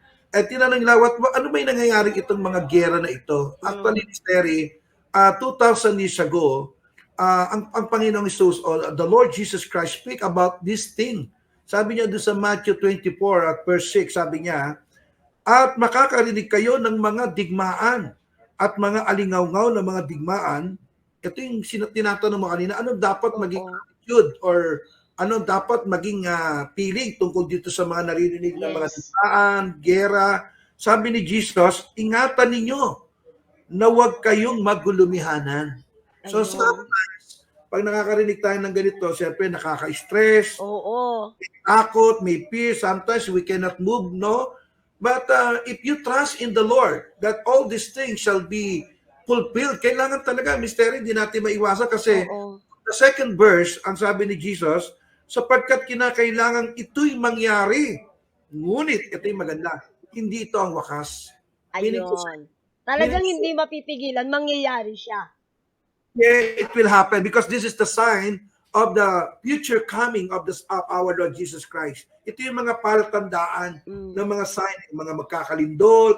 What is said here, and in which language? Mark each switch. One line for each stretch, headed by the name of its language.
Filipino: At tinanong nila, ano ba yung nangyayari itong mga gera na ito?
English: Actually, Mystery, 2,000 years ago,
Filipino: ang Panginoong Jesus,
English: or the Lord Jesus Christ, speak about this thing.
Filipino: Sabi niya doon sa Matthew 24 at verse 6, sabi niya, at makakarinig kayo ng mga digmaan at mga alingaw-ngaw na mga digmaan. Ito yung tinatanong mo kanina, ano dapat maging attitude or ano dapat maging feeling tungkol dito sa mga naririnig na mga digmaan, gera. Sabi ni Jesus, ingatan ninyo na huwag kayong magulumihanan. So sometimes, pag nakakarinig tayo ng ganito, siyempre nakaka-stress, may takot, may fear,
English: sometimes we cannot move,
Filipino: no?
English: But if you trust in the Lord that all these things shall be fulfilled,
Filipino: kailangan talaga,
English: Mystery,
Filipino: hindi natin maiwasan kasi
English: the second verse,
Filipino: ang sabi ni Jesus, sapagkat kinakailangan ito'y mangyari. Ngunit, ito'y maganda, hindi ito ang wakas. Ayun. Talagang hindi mapipigilan, mangyayari siya.
English: Yeah, it will happen because this is the sign of the future coming of our Lord Jesus Christ.
Filipino: Ito yung mga palatandaan ng mga sign, yung mga magkakalindol.